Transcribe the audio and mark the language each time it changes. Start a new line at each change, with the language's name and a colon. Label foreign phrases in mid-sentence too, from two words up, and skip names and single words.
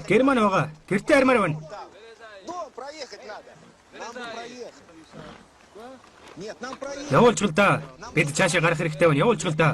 Mongolian: Герман байгаа. Гэртээ армаар байна.
Russian: Проехать надо. Нам бы проехать. Нет, нам проехать.
Mongolian: Явуулж да. Бид цаашаа гарах хэрэгтэй байна. Явуулж да.